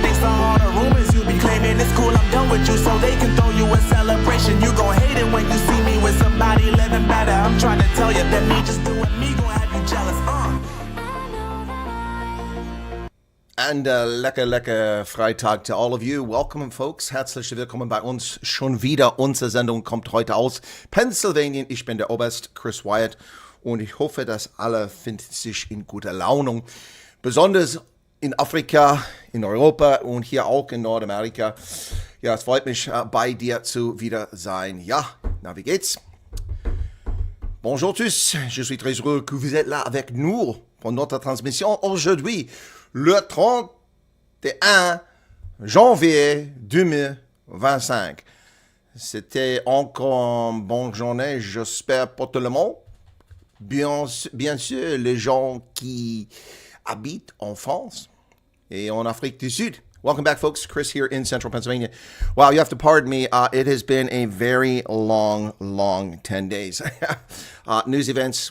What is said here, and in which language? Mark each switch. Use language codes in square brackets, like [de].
[en] Thanks to all the rumors you be claiming. It's cool, I'm done with you, so they can throw you a celebration. You gon' hate it when you see me with somebody living better. I'm trying to tell you that me just doing me gon' have you jealous. And [de] lecker Freitag [en] to all of you. Welcome, folks. [de] Herzlich willkommen bei uns. Schon wieder unsere Sendung kommt heute aus Pennsylvania. Ich bin der Oberst Chris Wyatt und ich hoffe, dass alle finden sich in guter Laune. Besonders in Afrika, in Europa und hier auch in Nordamerika. Ja, es freut mich, bei dir zu wieder sein. Ja, na, wie geht's? [fr] Bonjour tous, je suis très heureux que vous êtes là avec nous pour notre transmission aujourd'hui. Le 31 janvier 2025. C'était encore une bonne journée, j'espère, pour tout le monde. Bien sûr, les gens qui habitent en France et en Afrique du Sud. [en] Welcome back, folks. Chris here in central Pennsylvania. Wow, you have to pardon me. It has been a very long 10 days. News events.